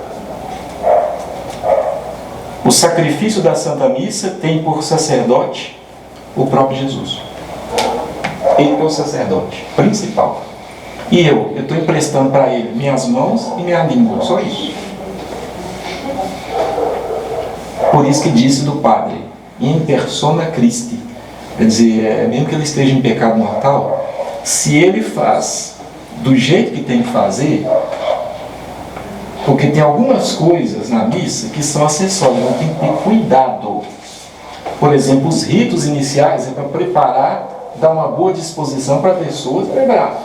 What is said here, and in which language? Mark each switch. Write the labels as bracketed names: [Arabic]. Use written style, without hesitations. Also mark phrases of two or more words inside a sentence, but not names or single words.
[Portuguese] O sacrifício da Santa Missa tem por sacerdote o próprio Jesus. Ele é o sacerdote principal. E eu estou emprestando para ele minhas mãos e minha língua, só isso. Por isso que disse do Padre, [Latin] in persona Christi. [Portuguese] Quer dizer, mesmo que ele esteja em pecado mortal, se ele faz do jeito que tem que fazer, porque tem algumas coisas na missa que são acessórias, então tem que ter cuidado. Por exemplo, os ritos iniciais é para preparar, dar uma boa disposição para a pessoa celebrar.